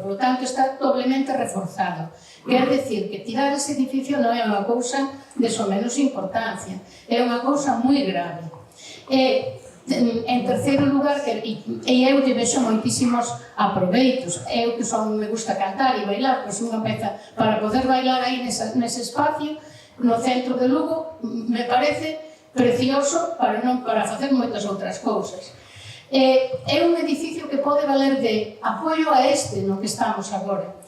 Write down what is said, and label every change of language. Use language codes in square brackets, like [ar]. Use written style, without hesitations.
[es] Por lo tanto, está doblemente reforzado. [gl] Quer decir que tirar ese edificio non é unha cousa de somenos importancia, é unha cousa moi grave. En terceiro lugar, eu lle vexo moitísimos aproveitos. Eu que me gusta cantar e bailar, pois unha peza para poder bailar aí nese espacio, no centro de Lugo, me parece precioso para facer moitas outras cousas. É un edificio que pode valer de apoio a no que estamos agora.